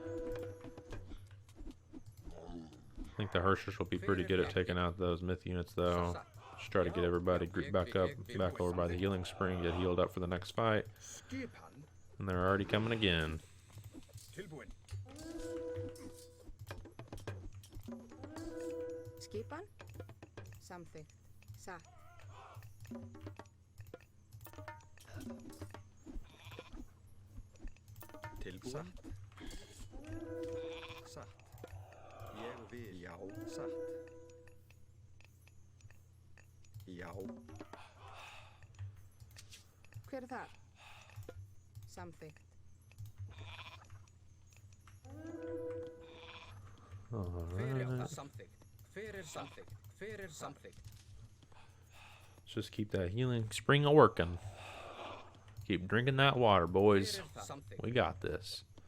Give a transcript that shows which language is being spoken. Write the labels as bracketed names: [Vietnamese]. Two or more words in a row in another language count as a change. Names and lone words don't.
[English] I think the Hershers will be pretty good at taking out those myth units though. Just try to get everybody grouped back over by the healing spring, get healed up for the next fight. And they're already coming again. [Icelandic] Skipan? [English] Something. [Icelandic] Satt. Tilbúin. Satt. Ég vil. Já, satt. Já. Hver þar? Samþykkt. [English] Alright. Let's just keep that healing spring a working. Keep drinking that water, boys. We got this.